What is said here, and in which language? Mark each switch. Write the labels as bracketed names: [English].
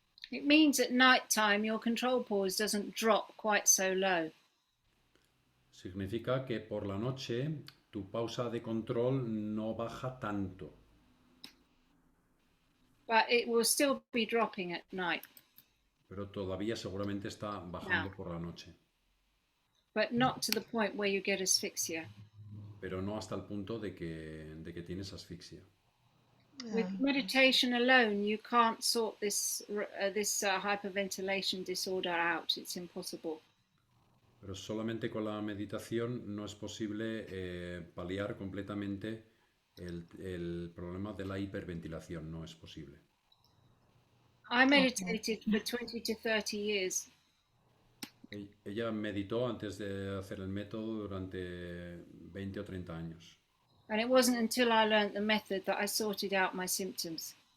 [English] It means at night time your control pause doesn't drop quite so low. [Spanish] Significa que por la noche tu pausa de control no baja tanto. [English] But it will still be dropping at night. [Spanish] Pero todavía seguramente está bajando por la noche. [English] But not to the point where you get asphyxia. [Spanish] Pero no hasta el punto de que tienes asfixia. [English] With meditation alone, you can't sort this hyperventilation disorder out. It's impossible. [Spanish] Pero solamente con la meditación no es posible paliar completamente el problema de la hiperventilación, no es posible. [English] I meditated for 20 to 30 years. [Spanish] Ella meditó antes de hacer el método durante 20 o 30 años. [English] And it wasn't until I learned the method that I sorted out my symptoms.